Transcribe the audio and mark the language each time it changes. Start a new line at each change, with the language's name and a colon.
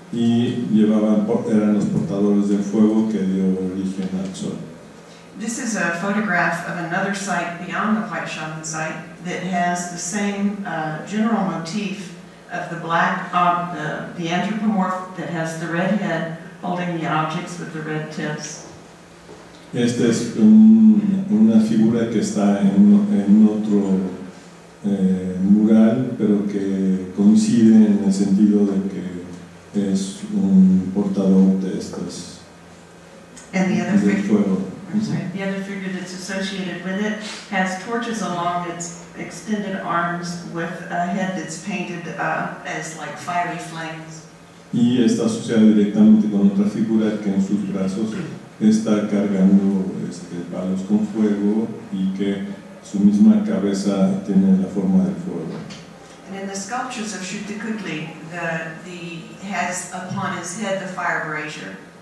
Spanish: Y eran los portadores del fuego que dio origen al sol.
English: This is a photograph of another site beyond the White Shaman site that has the same general motif of the black, the anthropomorph that has the red head holding the objects with the red tips.
Spanish: Esta es una figura que está en otro mural, pero que coincide en el sentido de que es un portador de estas del fuego.
English: The other figure that's associated with it has torches along its extended arms with a head that's painted as like fiery flames.
Spanish: Y está asociada directamente con otra figura que en sus brazos está cargando palos con fuego y que su misma cabeza tiene la forma del fuego.
English: And in the sculptures of Shutikutli, the has upon his head the fire brazier.